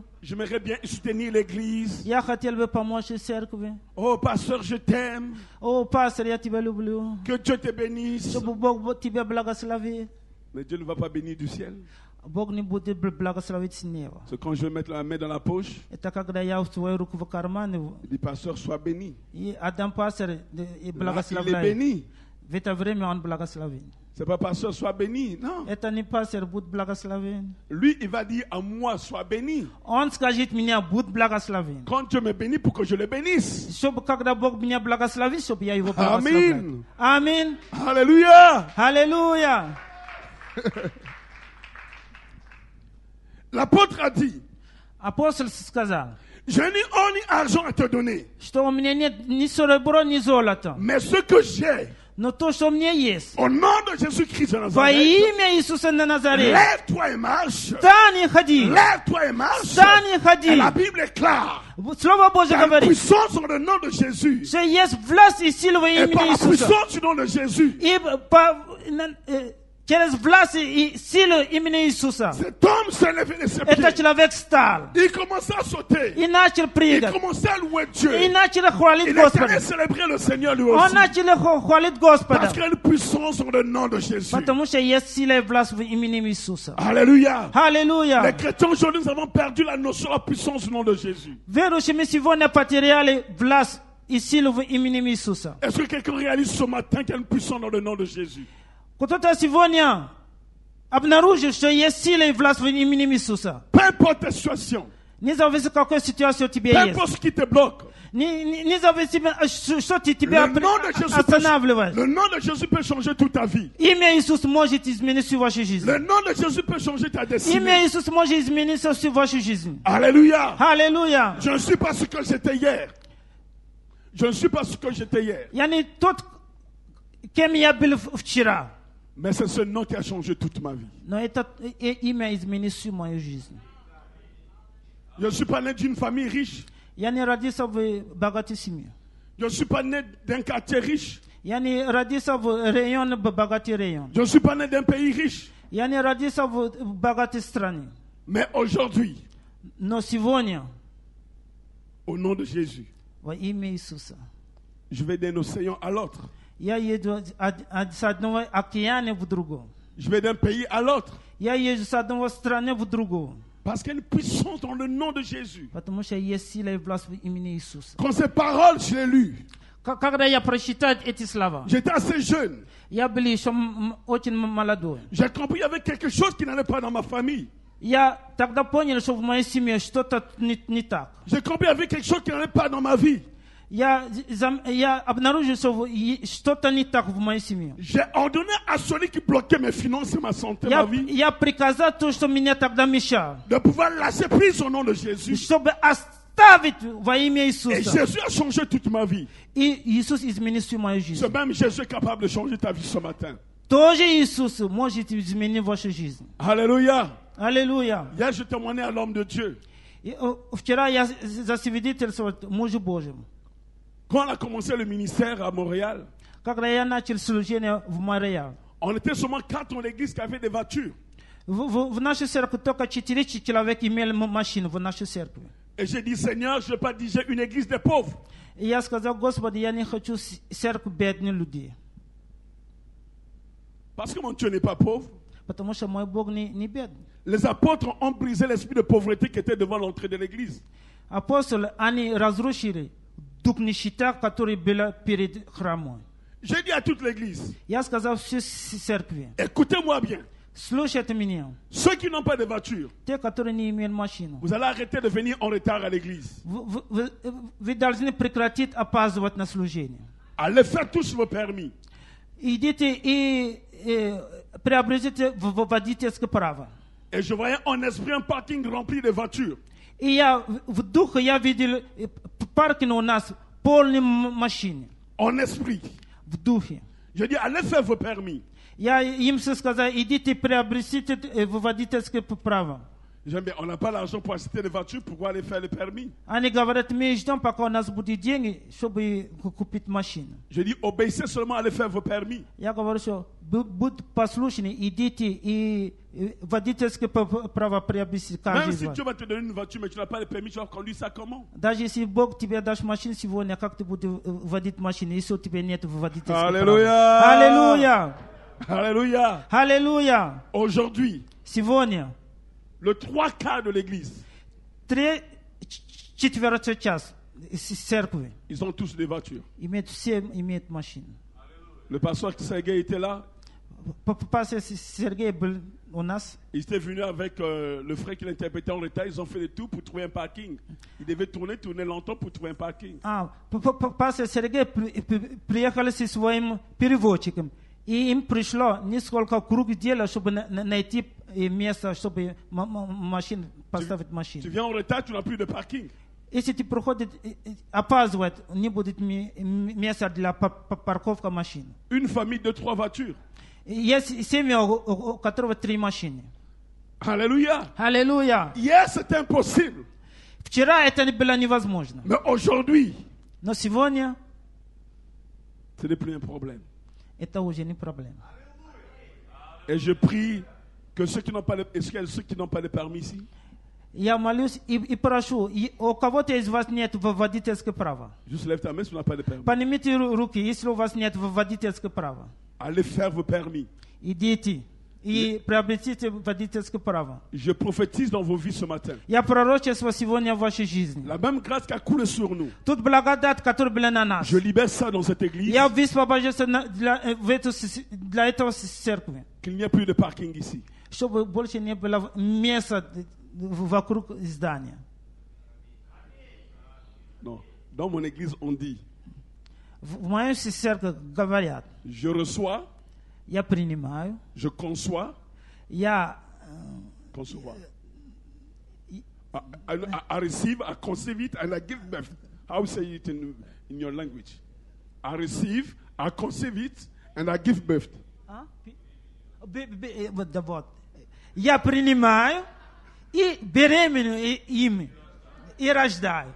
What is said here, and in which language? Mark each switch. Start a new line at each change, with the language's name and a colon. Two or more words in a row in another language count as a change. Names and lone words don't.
French: J'aimerais bien soutenir l'église.
Russian: Я хотел бы помочь церкви.
French: Oh, pasteur, je t'aime.
Russian: О, пастор, я тебя люблю.
French: Que Dieu te bénisse.
Russian: Чтобы Бог тебя благословит.
French: Mais Dieu ne va pas bénir du ciel.
Russian: Бог не будет благословить с неба.
French: C'est quand je vais mettre la main dans la poche,
Russian: Это когда я свою руку в карман
French: il dit, pasteur, sois béni.
Russian: и отдам пастор и
French: Là, il est
Russian: благословляю.
French: béni.
Russian: В это время он благословит.
French: C'est pas pasteur, sois béni. Non.
Russian: Это не пастор будет благословен.
French: Lui, il va dire à moi, sois béni.
Russian: Он скажет мне, будь благословен.
French: Quand Dieu me bénit, pour que je le bénisse.
Russian: Чтобы когда Бог меня благословит, чтобы я его благословлял. Аминь. Аминь.
French: Alléluia.
Russian: Аллилуйя.
French: L'apôtre a dit,
Russian: Апостол сказал,
French: je n'ai or ni argent à te donner,
Russian: что у меня нет ни серебра, ни золота.
French: mais ce que j'ai,
Russian: Но то, что у меня есть,
French: au nom de Jésus-Christ de
Russian: во
French: Nazareth,
Russian: имя Иисуса на Назаре,
French: lève-toi et marche.
Russian: встань и ходи.
French: Lève-toi et marche.
Russian: Встань и
French: Et
Russian: ходи.
French: la Bible est claire.
Russian: Слово Божье
French: Par la
Russian: говорит,
French: puissance dans le nom de Jésus.
Russian: что есть власть и сила во
French: Et par
Russian: имени
French: la
Russian: Иисуса.
French: puissance du nom de Jésus.
Russian: И через власть и силу имени Иисуса
French: Cet homme s'est levé de ses
Russian: этот
French: pieds.
Russian: человек встал
French: Il commençait à sauter.
Russian: и начал
French: Il
Russian: прыгать.
French: commençait à louer Dieu.
Russian: И начал хвалить
French: Il était allé
Russian: Господа.
French: célébrer le Seigneur lui
Russian: Он
French: aussi.
Russian: начал хвалить Господа.
French: Parce qu'il y a une puissance dans le nom de Jésus.
Russian: Потому что есть сила и власть в имени Иисуса.
French: Alléluia. Les
Russian: Аллилуйя.
French: chrétiens aujourd'hui, nous avons perdu la notion de la puissance du nom de Jésus.
Russian: Верующие мы сегодня потеряли власть и силу в имени Иисуса.
French: Est-ce que quelqu'un réalise ce matin qu'il y a une puissance dans le nom de Jésus?
Russian: Кто-то сегодня обнаружил, что есть сила и власть в имени Иисуса.
French: Peu importe ta situation,
Russian: Независимо, какая ситуация у тебя
French: peu
Russian: есть.
French: importe ce qui te bloque,
Russian: Независимо, что тебя
French: le nom de Jésus
Russian: останавливает.
French: le nom de Jésus peut changer toute ta vie.
Russian: Имя Иисус может изменить всю вашу жизнь.
French: Le nom de Jésus peut changer ta
Russian: Имя
French: destinée.
Russian: Иисус может изменить всю вашу жизнь.
French: Alléluia.
Russian: Аллилуйя.
French: Je ne suis pas ce que j'étais hier. Je ne suis pas ce que j'étais hier.
Russian: Я не тот, кем я был вчера.
French: Mais c'est ce nom qui a changé toute ma vie.
Russian: Но это имя изменит всю мою жизнь.
French: Je ne suis pas né d'une famille riche.
Russian: Я не родился в богатой семье.
French: Je ne suis pas né d'un quartier riche.
Russian: Я не родился в районе, богатый район.
French: Je ne suis pas né d'un pays riche.
Russian: Я не родился в богатой стране.
French: Mais aujourd'hui,
Russian: Но сегодня,
French: au nom de Jésus,
Russian: во имя Иисуса,
French: je vais d'un océan à l'autre.
Russian: я еду с одного океана в другой.
French: Je vais d'un pays à l'autre.
Russian: Я езжу с одного страны в другую.
French: Parce qu'il y a une puissance dans le nom de Jésus.
Russian: Потому что есть сила и власть в имени Иисуса.
French: Quand ces paroles, je les lues,
Russian: Когда я прочитал эти слова,
French: j'étais assez jeune.
Russian: я был еще очень молодой.
French: J'ai compris qu'il y avait quelque chose qui n'allait pas dans ma famille.
Russian: Я тогда понял, что в моей семье что-то не так.
French: J'ai compris qu'il y avait quelque chose qui n'allait pas dans ma vie.
Russian: Я обнаружил, что что-то не так в моей семье.
French: J'ai ordonné à celui qui bloquait mes finances et ma santé, ma vie,
Russian: Я приказал то, что меня тогда мешало,
French: de pouvoir lâcher prise au nom de Jésus.
Russian: чтобы оставить во имя
French: Et
Russian: Иисуса.
French: Jésus a changé toute ma vie.
Russian: И Иисус изменил всю мою жизнь.
French: Ce même Jésus est capable de changer ta vie ce matin.
Russian: Тоже Иисус может изменить вашу жизнь.
French: Alléluia.
Russian: Аллилуйя.
French: Hier, je témoignais à l'homme de Dieu.
Russian: Вчера я засвидетельствовал мужу Божьему.
French: Quand on a commencé le ministère à Montréal,
Russian: Когда я начал служение в Мария,
French: on était seulement 4 dans l'église qui avaient des voitures.
Russian: в нашей церкви только 4 человека имели машину в нашей церкви.
French: Et j'ai dit, Seigneur, je ne veux pas diriger une église des pauvres.
Russian: И я сказал, Господи, я не хочу церковь бедных людей.
French: Parce que mon Dieu n'est pas pauvre.
Russian: Потому что мой Бог не бедный.
French: Les apôtres ont brisé l'esprit de pauvreté qui était devant l'entrée de l'église.
Russian: Апостолы, они разрушили дух нищета, который был перед храмом.
French: J'ai dit à toute l'église,
Russian: Я сказал всей церкви,
French: écoutez-moi bien.
Russian: слушайте меня.
French: Ceux qui n'ont pas de voiture,
Russian: Те, которые не имеют машину.
French: vous allez arrêter de venir en retard à l'église.
Russian: Вы должны прекратить опаздывать на служение.
French: Allez faire tous vos permis.
Russian: Идите и приобретите водительское право.
French: Et je voyais en esprit un parking rempli de voitures.
Russian: И я в духе я видел паркинг у нас полный машин.
French: En esprit.
Russian: В духе.
French: Je dis, allez faire vos permis.
Russian: Я им сказал, идите приобретите водительское право.
French: J'aime bien, on n'a pas l'argent pour acheter des voitures, pourquoi aller faire le permis?
Russian: Они говорят, мы ждем, пока у нас будут деньги, чтобы купить машину.
French: Je dis, obéissez seulement, allez faire vos permis.
Russian: Я говорю, что будь послушны, идите и водительское право приобрести каждый
French: Même
Russian: из
French: si
Russian: вас.
French: Dieu va te donner une voiture, mais tu n'as pas le перmis, tu vas conduire ça comment?
Russian: Даже если Бог тебе даст машину сегодня, как ты будешь водить машину, если у тебя нет водительского Аллилуйя! права? Аллилуйя!
French: Alléluia.
Russian: Аллилуйя!
French: Aujourd'hui,
Russian: Сегодня
French: le 3/4 de l'église,
Russian: 3/4 час церкви
French: ils ont tous des voitures.
Russian: все имеют машину.
French: Le pasteur Sergei était là.
Russian: Пастор Сергей был у нас.
French: Il était venu avec le frère qui l'interprétait en retard. Ils ont fait le tour pour trouver un parking. Il devait tourner longtemps pour trouver un parking.
Russian: Пастор Сергей приехал со своим переводчиком. И им пришло несколько круг дела, чтобы найти место, чтобы машину поставить машину.
French: Tu viens en retard, tu n'as plus de parking.
Russian: Если ты приходишь, опаздывает, не будет места для парковки машин.
French: Une famille de 3 voitures.
Russian: Есть семья, у которого 3 машины.
French: Alléluia.
Russian: Аллилуйя.
French: Hier, c'était impossible.
Russian: Вчера это было невозможно.
French: Mais aujourd'hui,
Russian: Но сегодня
French: ce n'est plus un problème.
Russian: это уже не проблема.
French: Et je prie que ceux qui n'ont pas est-ce qu'il y a ceux qui n'ont pas de permis ici?
Russian: Я молюсь и прошу, у кого-то из вас нет водительского права.
French: Juste lève ta main si tu n'as pas de permis.
Russian: Поднимите руки, если у вас нет водительского права.
French: Allez faire vos permis.
Russian: Идите и приобретите водительское право.
French: Je prophétise dans vos vies ce matin.
Russian: Я пророчествую сегодня в вашей жизни.
French: La même grâce qui a coulé sur nous.
Russian: Тут благодать, которая была на нас.
French: Je libère ça dans cette église.
Russian: Я высвобождаюсь для этого церкви.
French: Qu'il n'y ait plus de parking ici.
Russian: Чтобы больше не было места вокруг здания.
French: Non. Dans mon église, on dit,
Russian: В моей церкви говорят,
French: je reçois,
Russian: я принимаю,
French: je conçois,
Russian: я
French: concevoir.
English: I receive, I conceive it, and I give birth. How say it in your language? I receive, I conceive it, and I give birth.
Russian: Я принимаю и беременную ими и рождаю.